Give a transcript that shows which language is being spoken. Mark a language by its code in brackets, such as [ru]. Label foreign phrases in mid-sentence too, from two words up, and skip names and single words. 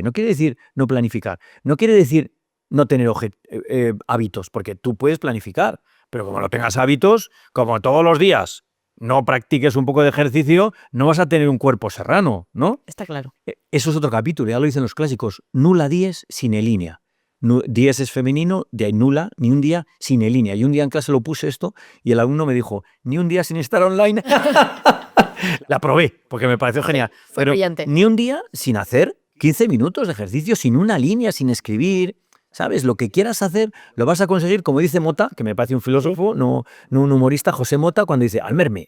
[es] No quiere decir no planificar, no quiere decir no tener hábitos, porque tú puedes planificar, pero como no tengas hábitos, como todos los días no practiques un poco de ejercicio, no vas a tener un cuerpo serrano, ¿no? Está claro. Eso es otro capítulo, ya lo dicen los clásicos. [la] Nulla dies sine linea. [es] Dies es femenino, de ahí nula, ni un día [la] sine linea. [es] Y un día en clase lo puse esto y el alumno me dijo, ni un día sin estar online. La probé, porque me pareció genial. Fue brillante. Ni un día sin hacer 15 minutos de ejercicio, sin una línea, sin escribir. ¿Sabes? Lo que quieras hacer lo vas a conseguir, como dice Mota, que me parece un filósofo, no un humorista, José Mota, cuando dice al merme.